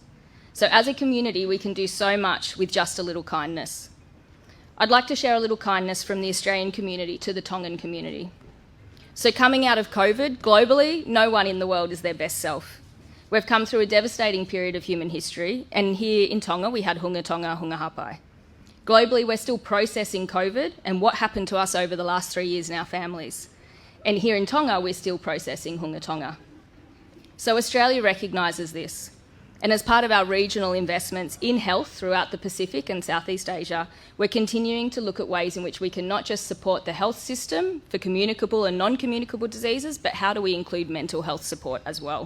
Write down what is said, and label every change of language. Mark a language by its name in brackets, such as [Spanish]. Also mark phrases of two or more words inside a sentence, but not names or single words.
[English] So as a community, we can do so much with just a little kindness. I'd like to share a little kindness from the Australian community to the Tongan community. So coming out of COVID, globally, no one in the world is their best self. We've come through a devastating period of human history, and here in Tonga, we had hunga tonga, hunga hapai. Globally, we're still processing COVID and what happened to us over the last 3 years in our families. And here in Tonga, we're still processing hunga tonga. So Australia recognises this. And as part of our regional investments in health throughout the Pacific and Southeast Asia, we're continuing to look at ways in which we can not just support the health system for communicable and non-communicable diseases, but how do we include mental health support as well?